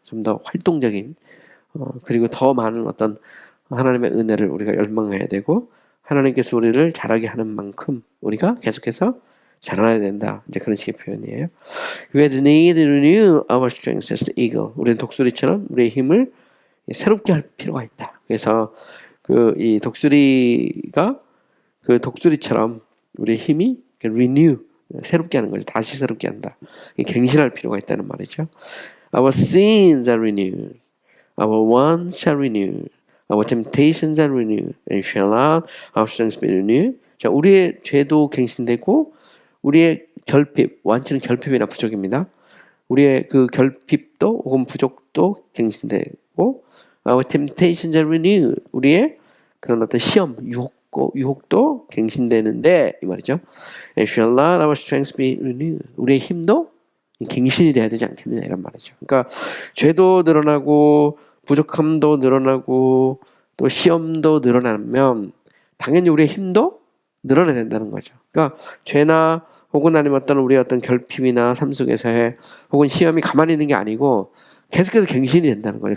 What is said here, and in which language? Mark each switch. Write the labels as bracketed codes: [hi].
[ko] 좀 더 활동적인, 그리고 더 많은 어떤 하나님의 은혜를 우리가 열망해야 되고, 하나님께서 우리를 자라게 하는 만큼 우리가 계속해서 자라나야 된다. 이제 그런 식의 표현이에요. [en] We need to renew our strength as the eagle. [ko] 우리는 독수리처럼 우리의 힘을 새롭게 할 필요가 있다. 그래서 이 독수리가 그 독수리처럼 우리의 힘이 renew, 새롭게 하는 거죠. 다시 새롭게 한다. 갱신할 필요가 있다는 말이죠. [en] Our sins are renewed. Our wants shall renew. Our temptations are renewed. And shall not our strength be renewed. [ko] 자, 우리의 죄도 갱신되고 우리의 결핍, 완치는 결핍이나 부족입니다. 우리의 그 결핍도 혹은 부족도 갱신되고, [en] our temptations are renewed. [ko] 우리의 그런 어떤 시험, 유혹도 갱신되는데 이 말이죠. [en] And shall not our strength be renewed. [ko] 우리의 힘도 갱신이 돼야 되지 않겠느냐 이런 말이죠. 그러니까 죄도 늘어나고 부족함도 늘어나고 또 시험도 늘어나면 당연히 우리의 힘도 늘어나야 된다는 거죠. 그러니까 죄나 혹은 아니면 어떤 우리의 어떤 결핍이나 삶 속에서의 혹은 시험이 가만히 있는 게 아니고 계속해서 갱신이 된다는 거예요.